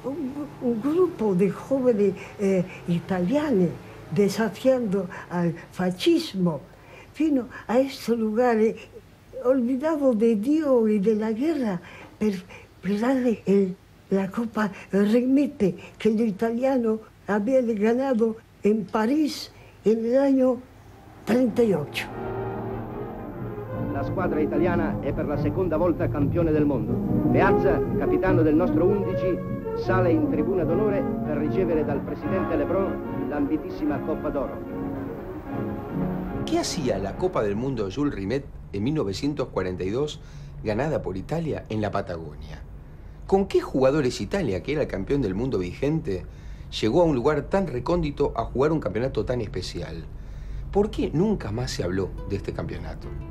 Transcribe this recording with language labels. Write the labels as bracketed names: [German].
[Spanish] Un grupo de jóvenes italianos desafiando al fascismo vino a estos lugares olvidados de Dios y de la guerra para darle la Copa Rimet que los italianos habían ganado en París en el año 38. [Italian] La squadra italiana è per la seconda volta campione del mondo. Meazza, capitano del nostro 11, sale in tribuna d'onore per ricevere dal presidente Lebrun l'ambitissima Coppa d'Oro. [Spanish] ¿Qué hacía la Copa del Mundo Jules Rimet en 1942 ganada por Italia en la Patagonia? ¿Con qué jugadores Italia, que era el campeón del mundo vigente, llegó a un lugar tan recóndito a jugar un campeonato tan especial? ¿Por qué nunca más se habló de este campeonato?